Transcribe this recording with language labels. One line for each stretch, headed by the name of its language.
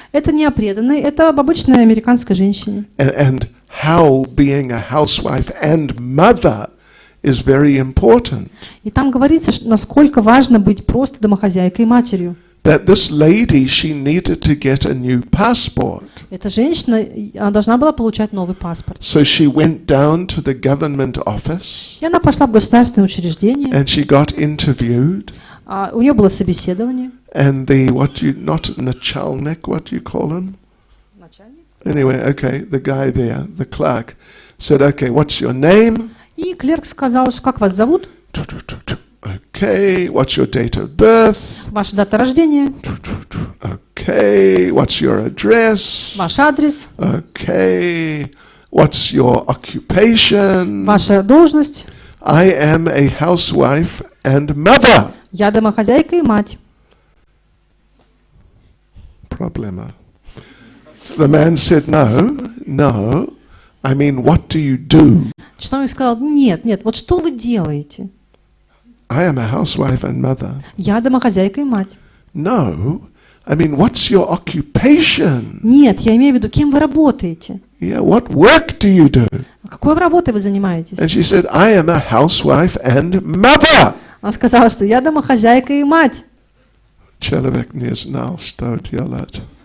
Russian: Это не о преданной, это об обычной американской женщине.
English: And how being a housewife and mother is very important.
Russian: И там говорится, насколько важно быть просто домохозяйкой и матерью.
English: That this lady, she needed to get a new passport.
Russian: Эта женщина, она должна была получать новый паспорт.
English: So she went down to the government office.
Russian: И она пошла в государственное учреждение.
English: And she got interviewed.
Russian: У нее было собеседование.
English: And the not начальник, what do you call him?
Russian: Начальник.
English: Anyway, okay, the guy there, the clerk, said, okay, what's your name?
Russian: И клерк сказал, как вас зовут?
English: Okay, what's your date of birth?
Russian: Ваша дата рождения.
English: Okay, what's your address?
Russian: Ваш адрес.
English: Okay, what's your occupation?
Russian: Ваша должность.
English: I am a housewife and mother.
Russian: Я домохозяйка и мать.
English: Problema. The man said, no. I mean, what do you do?
Russian: Чиновник сказал, нет, вот что вы делаете?
English: I am a housewife and mother.
Russian: Я домохозяйка и мать.
English: No, I mean, what's your occupation?
Russian: Нет, я имею в виду, кем вы работаете?
English: Yeah, what work do you do?
Russian: Какой работой вы занимаетесь?
English: And she said, I am a housewife and mother.
Russian: Она сказала, что я домохозяйка и мать. Человек не знал, что делать.